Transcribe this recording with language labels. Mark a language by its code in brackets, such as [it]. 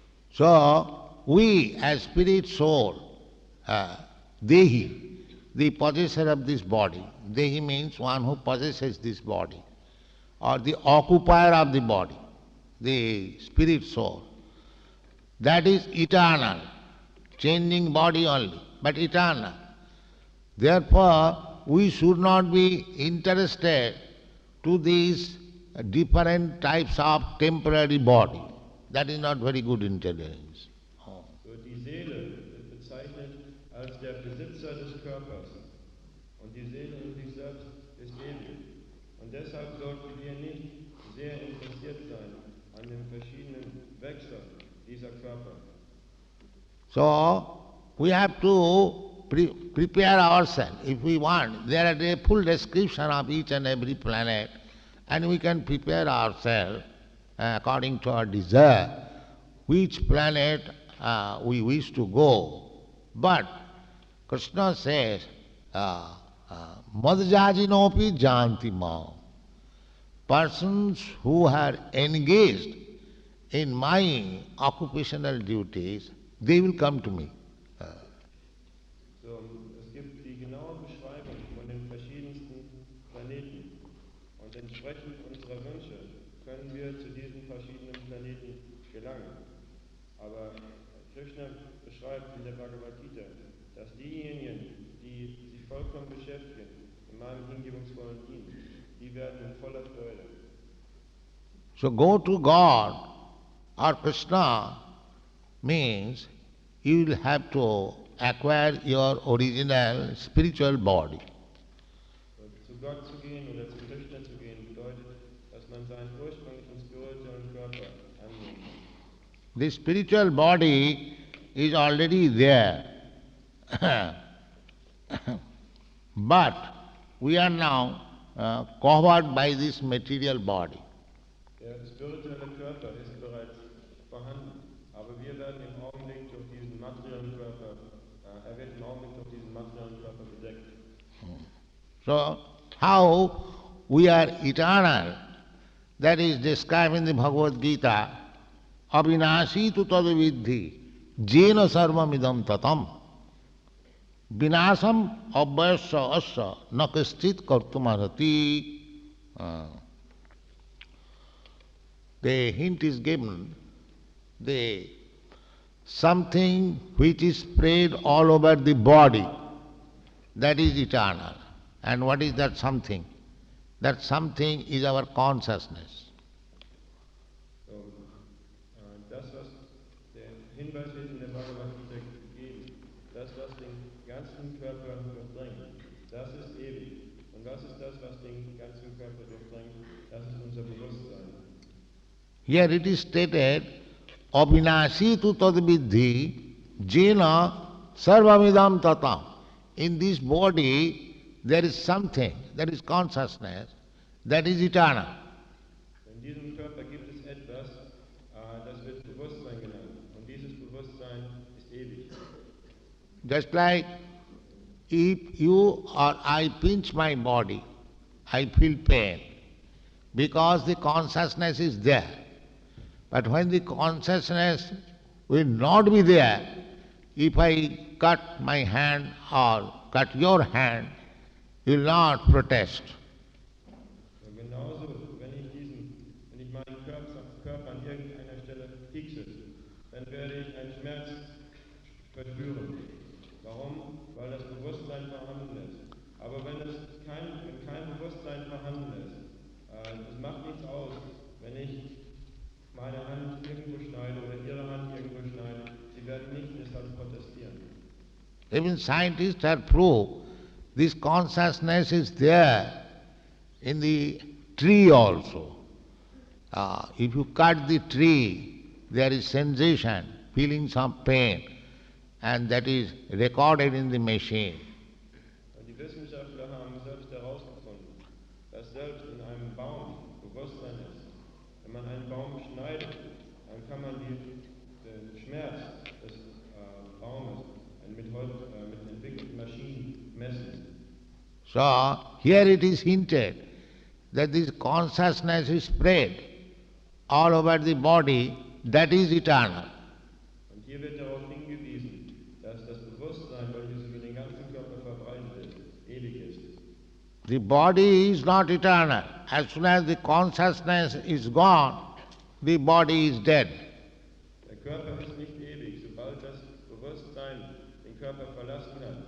[en] So we as spirit soul, Dehi, the possessor of this body, Dehi means one who possesses this body, or the occupier of the body, the spirit soul, that is eternal, changing body only. but eternal. Therefore, we should not be interested to these different types of temporary body. That is not very good intelligence. [de] So die Seele wird bezeichnet als der Besitzer des Körpers. Und die Seele in sich selbst ist ewig. Und deshalb sollten wir nicht sehr interessiert sein an den verschiedenen Wechseln dieser Körper. [en] So, we have to prepare ourselves if we want. There is a full description of each and every planet, and we can prepare ourselves according to our desire, which planet we wish to go. But Krishna says, [sa] Madhyajinopi janti mam. [en] Persons who are engaged in my occupational duties, they will come to me. [de] So, es gibt die genaue Beschreibung von den verschiedensten Planeten. Und entsprechend unserer Wünsche können wir zu diesen verschiedenen Planeten gelangen. Aber Krishna beschreibt in der Bhagavad Gita, dass diejenigen, die sich vollkommen beschäftigen in meinem hingebungsvollen Dienst, die werden in voller Freude. [en] So go to God or Krishna means you will have to acquire your original spiritual body. [de] Und zu Gott zu gehen oder zu Krishna zu gehen bedeutet, dass man seinen ursprünglichen spirituellen Körper annimmt. [en] The spiritual body is already there. But we are now covered by this material body. [de] Der spirituelle Körper ist bereits vorhanden, aber wir werden im Augenblick durch diesen materiellen Körper, er wird im Augenblick durch diesen materiellen Körper bedeckt. [en] So, how we are eternal, that is described in the Bhagavad Gita, [sa] Avinashi tu tadavidhi, jena sarvamidam tatam, vinasam abhyasya asya nakastit kartumarati. [en] The hint is given, the something which is spread all over the body, that is eternal. And what is that something? That something is our consciousness. [de] So, das, was der Hinweis wird in der Bhagavad Gita gegeben, das, was den ganzen Körper durchdringt, das ist ewig. Und was ist das, was den ganzen Körper durchdringt? Das ist unser Bewusstsein. [en] Here it is stated, [sa] Avinashi tu tadvidhi jena sarvamidam tatam. [en] In this body there is something, that is consciousness, that is eternal. [de] In diesem Körper gibt es etwas, das wird Bewusstsein genannt. Und dieses Bewusstsein ist ewig. [en] Just like if you or I pinch my body, I feel pain, because the consciousness is there. But when the consciousness will not be there, if I cut my hand or cut your hand, you will not protest. [de] Und genauso, wenn ich meinen Körper an irgendeiner Stelle piekse, dann werde ich einen Schmerz verspüren. Warum? Weil das Bewusstsein vorhanden ist. Aber wenn kein Bewusstsein vorhanden ist, es macht nichts aus, wenn ich meine Hand irgendwo schneide oder Ihre Hand irgendwo schneide, Sie werden nicht deshalb protestieren. [en] Even scientists have proved this consciousness is there in the tree also. If you cut the tree, there is sensation, feeling some pain, and that is recorded in the machine. [de] Und die Wissenschaftler haben selbst herausgefunden, dass selbst in einem Baum Bewusstsein ist. Wenn man einen Baum schneidet, dann kann man den Schmerz des Baumes mit entwickelten Maschinen messen. [en] So, here it is hinted that this consciousness is spread all over the body, that is eternal. [de] Und hier wird darauf hingewiesen, dass das Bewusstsein, welches über den ganzen Körper verbreitet ist, ewig ist. [en] The body is not eternal. As soon as the consciousness is gone, the body is dead. [de] Der Körper ist nicht ewig. Sobald das Bewusstsein den Körper verlassen